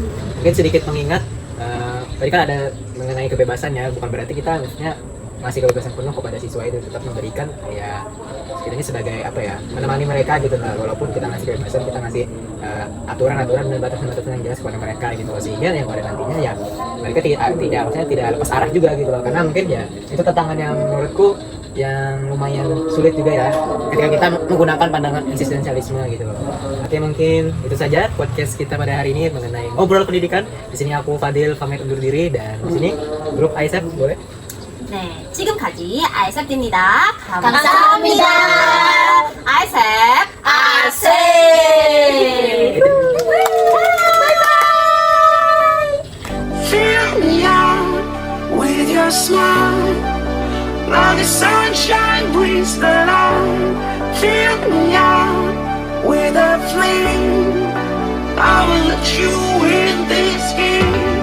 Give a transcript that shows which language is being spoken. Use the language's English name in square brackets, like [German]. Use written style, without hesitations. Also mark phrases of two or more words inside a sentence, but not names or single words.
[Indonesian] Mungkin sedikit mengingat tadi kan ada mengenai kebebasan ya, bukan berarti kita maksudnya masih kebebasan penuh kepada siswa itu, tetap memberikan ya kita ini sebagai apa ya, menemani mereka gitu lah, walaupun kita ngasih kebebasan, kita ngasih aturan-aturan dan batasan-batasan yang jelas kepada mereka gitu, sehingga yang pada nantinya ya mereka tidak lepas arah juga gitu loh. Karena mungkin ya itu tantangan yang menurutku yang lumayan sulit juga ya ketika kita menggunakan pandangan eksistensialisme gitu loh. Oke, mungkin itu saja podcast kita pada hari ini mengenai ngobrol pendidikan. Di sini aku Fadil pamit undur diri, dan di sini grup ISEP boleh. [Korean] 네, 지금까지 아이셉입니다. 감사합니다. 아이셉, 아세. [English] Fill me out with your smile, like the sunshine brings the light. Fill me out with a flame, I will let you in this game.